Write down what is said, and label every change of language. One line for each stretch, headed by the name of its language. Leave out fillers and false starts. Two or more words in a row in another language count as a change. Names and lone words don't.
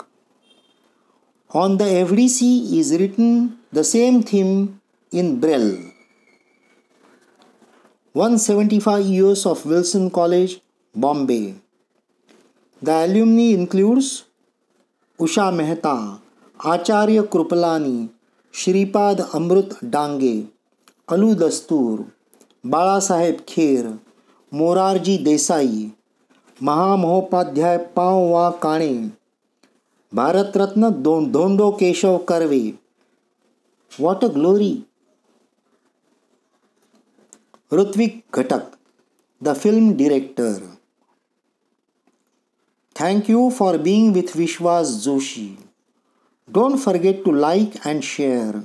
English: On the FDC is written the same theme in Braille. 175 years of Wilson College, Bombay. The alumni includes Usha Mehta, Acharya Krupalani, Shripad Amrut Dange, Alu Dastur, Bala Saheb Kher, Morarji Desai, Mahamhopadhyay Pawa Kane, Bharat Ratna Dhondo Keshav Karve. What a glory! Rutvik Ghatak, the film director. Thank you for being with Vishwas Joshi. Don't forget to like and share.